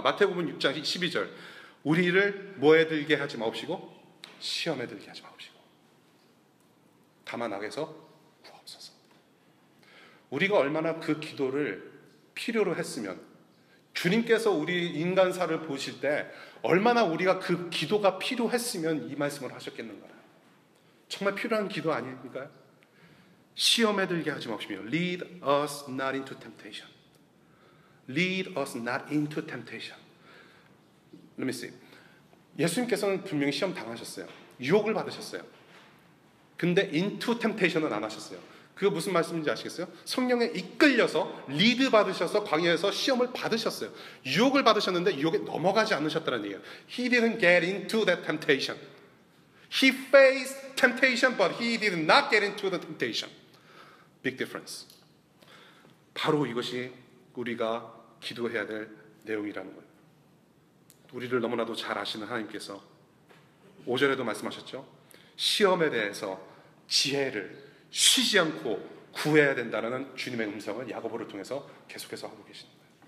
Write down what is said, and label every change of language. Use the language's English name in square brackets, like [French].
[Korean] 마태복음 6장 12절. 우리를 뭐에 들게 하지 마옵시고 시험에 들게 하지 마옵시고 다만 악에서 구하옵소서. 우리가 얼마나 그 기도를 필요로 했으면, 주님께서 우리 인간사를 보실 때 얼마나 우리가 그 기도가 필요했으면 이 말씀을 하셨겠는가. 정말 필요한 기도 아닙니까요? 시험에 들게 하지 마옵시며 [English] Lead us not into temptation. Lead us not into temptation. Let me see. [Korean] 예수님께서는 분명히 시험 당하셨어요. 유혹을 받으셨어요. 근데 [English] into temptation [Korean] 은 안 하셨어요. 그거 무슨 말씀인지 아시겠어요? 성령에 이끌려서 리드 받으셔서 광야에서 시험을 받으셨어요. 유혹을 받으셨는데 유혹에 넘어가지 않으셨다는 얘기예요. [English] He didn't get into that temptation. He faced temptation, but he did not get into the temptation. Big difference. [Korean] 바로 이것이 우리가 기도해야 될 내용이라는 거예요. 우리를 너무나도 잘 아시는 하나님께서 5절에도 말씀하셨죠. 시험에 대해서 지혜를 쉬지 않고 구해야 된다는 주님의 음성을 야고보를 통해서 계속해서 하고 계시는 거예요.